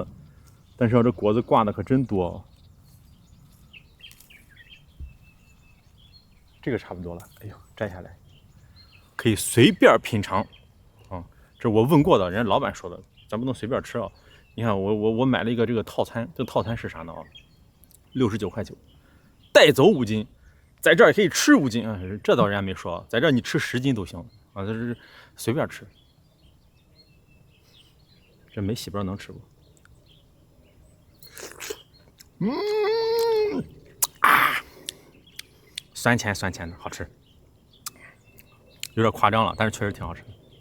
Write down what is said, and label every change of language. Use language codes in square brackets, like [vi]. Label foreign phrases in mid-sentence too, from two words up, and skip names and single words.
[zh] 但是啊，這果子掛的可真多哦。這個差不多了，哎呦，摘下來可以隨便品嘗。這我問過的，人家老闆說的，咱不能隨便吃啊。你看我買了一個這個套餐，這個套餐是啥呢啊？69塊9，帶走5斤，在這兒可以吃5斤啊。這倒人家沒說啊，在這兒你吃10斤都行啊，這是隨便吃。這沒洗不知道能吃不？酸甜酸甜的，好吃，有點誇張了，但是確實挺好吃的。